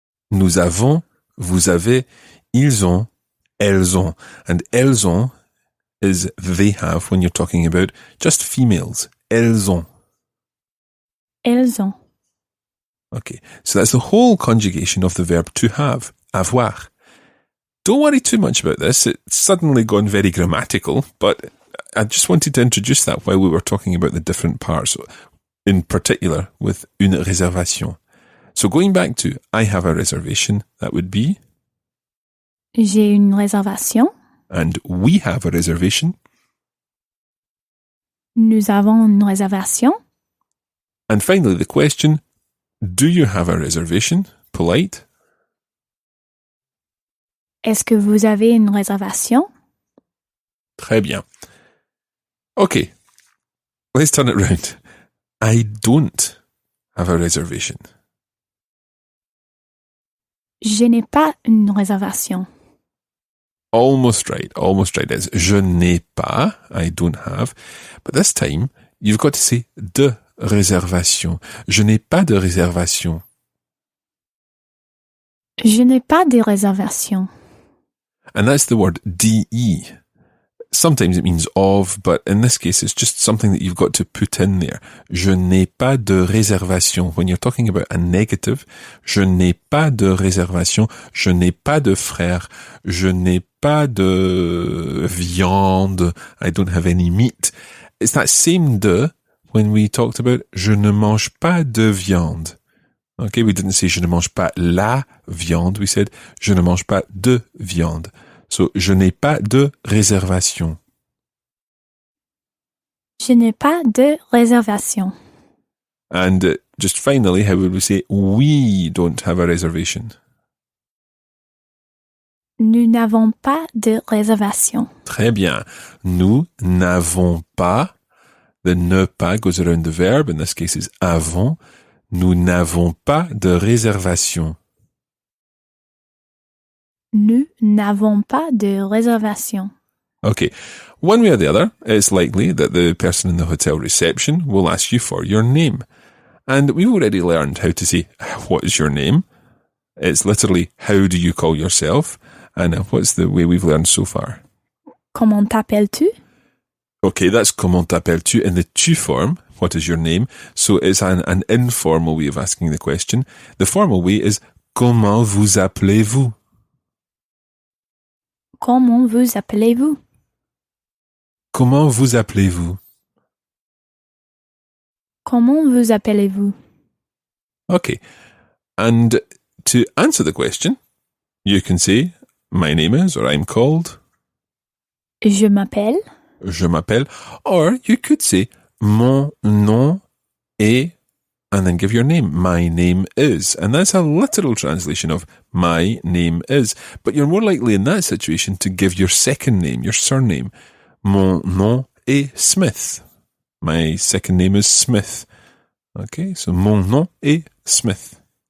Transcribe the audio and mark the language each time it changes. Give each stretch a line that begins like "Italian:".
French: Nous avons, vous avez, ils ont, elles ont.
English: And
French: elles ont
English: is they have when you're talking about just females.
French: Elles ont. Elles ont.
English: Okay, so that's the whole conjugation of the verb to have, avoir. Don't worry too much about this. It's suddenly gone very grammatical, but I just wanted to introduce that while we were talking about the different parts, in particular with
French: une réservation.
English: So going back to I have a reservation, that would be
French: J'ai une réservation.
English: and we have a reservation.
French: Nous avons une réservation.
English: And finally the question, do you have a reservation? Polite.
French: Est-ce que vous avez une réservation? Très bien.
English: Okay, let's turn it round. I don't have a reservation.
French: Je n'ai pas une réservation.
English: Almost right. It's
French: je n'ai pas,
English: I don't have. But this time, you've got to say
French: de réservation. Je n'ai pas de réservation. Je n'ai pas de réservation.
English: And that's the word de. Sometimes it means of, but in this case, it's just something that you've got to put in there.
French: Je n'ai pas de réservation.
English: When you're talking about a negative,
French: je n'ai pas de réservation. Je n'ai pas de frère. Je n'ai pas de viande.
English: I don't have any meat. It's that same de when we talked about
French: je ne mange pas de viande.
English: Okay, we didn't say
French: je ne mange pas la viande.
English: We said
French: je ne mange pas de viande. So, je n'ai pas de réservation. Je n'ai pas de réservation.
English: And just finally, how would we say we don't have a reservation?
French: Nous n'avons pas de réservation. Très bien. Nous n'avons pas. The ne pas
English: goes around the verb. In this case, is avons.
French: Nous n'avons pas de réservation. Nous n'avons pas de réservation.
English: Okay. One way or the other, it's likely that the person in the hotel reception will ask you for your name. And we've already learned how to say, what is your name? It's literally, how do you call yourself? And what's the way we've learned so far?
French: Comment t'appelles-tu?
English: Okay, that's
French: comment t'appelles-tu
English: in the tu form. What is your name? So it's an informal way of asking the question. The formal way is,
French: comment vous appelez-vous? Comment vous appelez-vous? Comment vous appelez-vous? Comment vous appelez-vous?
English: Okay. And to answer the question, you can say, my name is, or I'm called.
French: Je m'appelle. Je m'appelle.
English: Or you could say,
French: mon nom est,
English: and then give your name. My name is. And that's a literal translation of my name is. But you're more likely in that situation to give your second name, your surname.
French: Mon nom est
English: Smith. My second name is Smith. Okay, so
French: mon nom est Smith.